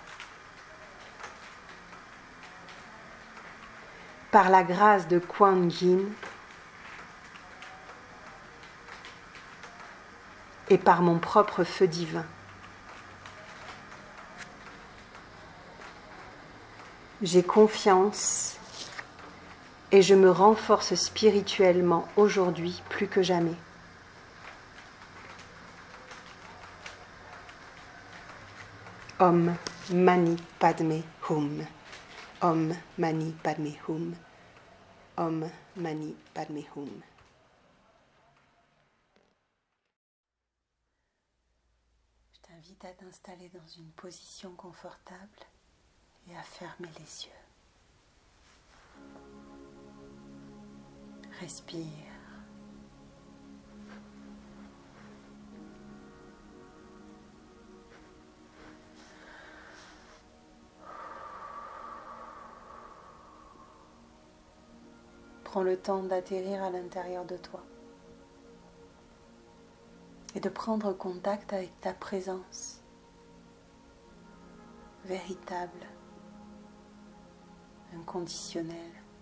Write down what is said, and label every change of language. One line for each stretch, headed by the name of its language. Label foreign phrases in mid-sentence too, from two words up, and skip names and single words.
French: Par la grâce de Kuan Yin et par mon propre feu divin. J'ai confiance et je me renforce spirituellement aujourd'hui plus que jamais.
Sanskrit: Om Mani Padme Hum. Om Mani Padme Hum. Om Mani Padme Hum.
French: Je t'invite à t'installer dans une position confortable et à fermer les yeux. Respire. Prends le temps d'atterrir à l'intérieur de toi et de prendre contact avec ta présence véritable, inconditionnelle.